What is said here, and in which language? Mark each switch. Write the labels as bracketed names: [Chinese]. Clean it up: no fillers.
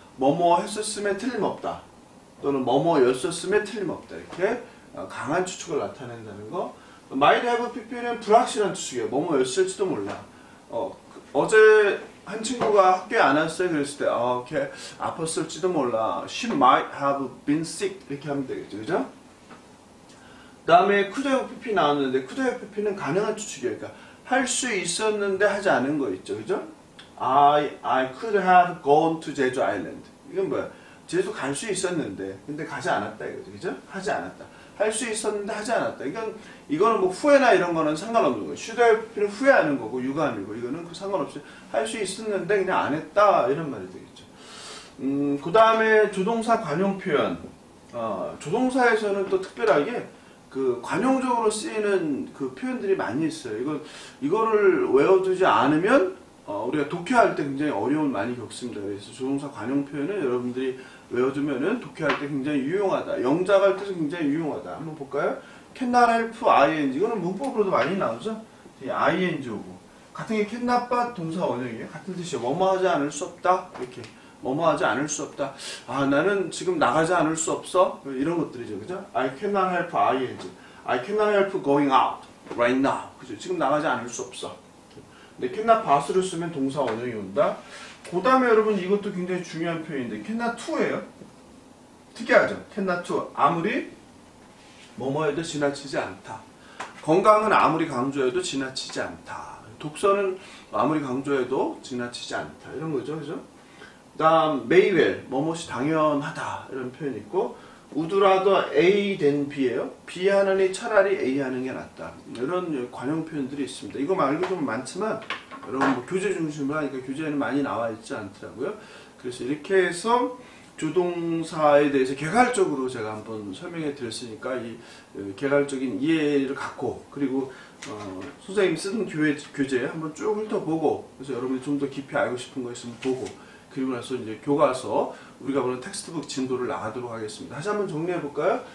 [Korean] 뭐뭐 했었으면 틀림없다, 또는 뭐뭐였었으면 틀림없다, 이렇게 강한 추측을 나타낸다는 거. might have pp는 불확실한 추측이에요. 뭐뭐였을지도 몰라. 어제 한 친구가 학교에 안 왔어요. 그랬을 때 걔 아팠을지도 몰라. [English] She might have been sick [Korean] 이렇게 하면 되겠죠. 그죠? 그 다음에 could have pp 나왔는데 could have pp는 가능한 추측이에요. 그러니까 할 수 있었는데 하지 않은 거 있죠. 그죠? [English] I could have gone to 제주 island. [Korean] 이건 뭐야? 제주 갈 수 있었는데 근데 가지 않았다 이거죠. 그죠? 하지 않았다. 할 수 있었는데 하지 않았다. 이거는 뭐 후회나 이런 거는 상관없는 거예요. should have pp는 후회하는 거고 유감이고, 이거는 그 상관없이 할 수 있었는데 그냥 안 했다 이런 말이 되겠죠. 그 다음에 조동사 관용 표현. 조동사에서는 또 특별하게 그 관용적으로 쓰이는 그 표현들이 많이 있어요. 이거를 외워두지 않으면 우리가 독해할 때 굉장히 어려움을 많이 겪습니다. 그래서 조동사 관용 표현을 여러분들이 외워두면은 독해할 때 굉장히 유용하다. 영작 할 때도 굉장히 유용하다. 한번 볼까요? [English] cannot help ing. [Korean] 이거는 문법으로도 많이 나오죠? ing 오고. 같은 게 cannot but 동사 원형이에요. 같은 뜻이에요. 뭐뭐 하지 않을 수 없다. 이렇게. 뭐뭐 하지 않을 수 없다. 나는 지금 나가지 않을 수 없어. 이런 것들이죠. 그죠? [English] I cannot help ing. I cannot help going out right now. [Korean] 그죠? 지금 나가지 않을 수 없어. 근데 cannot but를 쓰면 동사 원형이 온다. 그 다음에 여러분 이것도 굉장히 중요한 표현인데 cannot to예요. 특이하죠? [English] cannot to. [Korean] 아무리 뭐뭐해도 지나치지 않다. 건강은 아무리 강조해도 지나치지 않다. 독서는 아무리 강조해도 지나치지 않다. 이런 거죠. 그죠? 그 다음 may well. 뭐뭇이 당연하다. 이런 표현이 있고, would rather A than B예요. B 하느니 차라리 A 하는 게 낫다. 이런 관용 표현들이 있습니다. 이거 말고 좀 많지만 여러분 뭐 교재 중심으로 하니까 교재에는 많이 나와 있지 않더라고요. 그래서 이렇게 해서 조동사에 대해서 개괄적으로 제가 한번 설명해 드렸으니까 이 개괄적인 이해를 갖고, 그리고 선생님이 쓰던 교재 한번 쭉 훑어보고, 그래서 여러분이 좀 더 깊이 알고 싶은 거 있으면 보고, 그리고 나서 이제 교과서 우리가 보는 텍스트북 진도를 나가도록 하겠습니다. 다시 한번 정리해 볼까요?